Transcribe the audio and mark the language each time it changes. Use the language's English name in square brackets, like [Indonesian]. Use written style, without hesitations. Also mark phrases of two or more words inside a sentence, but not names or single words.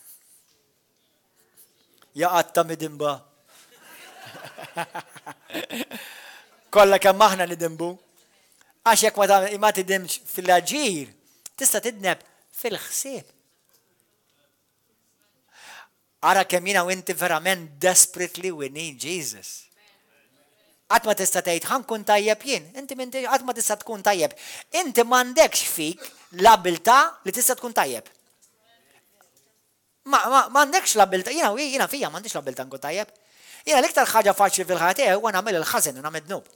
[Maltese] Jaqgħad ta' midimba. Kollha kemm aħna nidimbu. Għax jekk ma tidimx fil-aġir, tista' tidneb fil-ħsieb. Ara kemm jiena u inti verament [English] desperately we need Jesus. [Maltese] Qatt ma tista' tgħid ħankun tajjeb jien, inti qatt ma tista' tkun tajjeb. Inti m'għandekx fik l-abilità li tista' tkun tajjeb. M'għandekx l-abilità, jiena fija m'għandix l-abilità nkun tajjeb. Jiena l-iktar ħaġa faċli fil-ħajja tiegħi huwa nagħmel il-ħażen u nagħmel dnub.